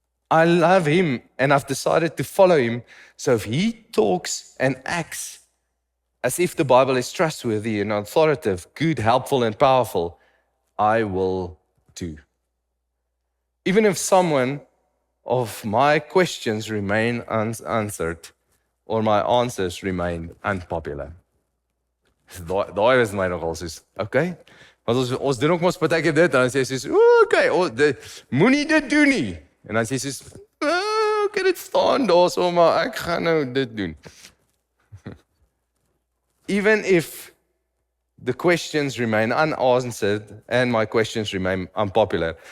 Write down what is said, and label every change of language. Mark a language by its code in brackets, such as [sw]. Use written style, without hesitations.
[en] I love him and I've decided to follow him. So if he talks and acts as if the Bible is trustworthy and authoritative, good, helpful and powerful, I will too. Even if someone of my questions remain unanswered or my answers remain unpopular. [af] Daai is my nogal soos, okay? Want ons doen ook mos baie keer dit, dan sê jy soos, okay, moenie dit doen nie. En dan sê jy soos, okay, dit staan daar so, maar ek gaan nou dit doen. [en] Even if the questions remain unanswered and my questions remain unpopular.